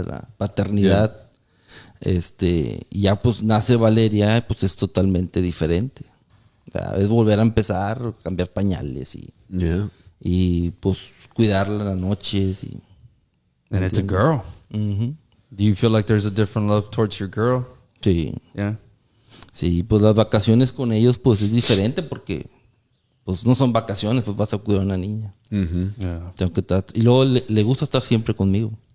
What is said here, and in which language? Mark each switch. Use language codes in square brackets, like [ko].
[es] De la paternidad. Y ya pues nace Valeria, pues es totalmente diferente. ¿Verdad? Es volver a empezar, cambiar pañales [en] Yeah. [es] y pues cuidarla en las noches y [en] And it's a girl. Do you feel like there's a different love towards your girl? [es] sí. [en] Yeah. [es] Sí, pues las vacaciones con ellos pues es diferente porque pues no son vacaciones, pues vas a cuidar a una niña. [en] Yeah. [es] Tengo que y luego le gusta estar siempre conmigo.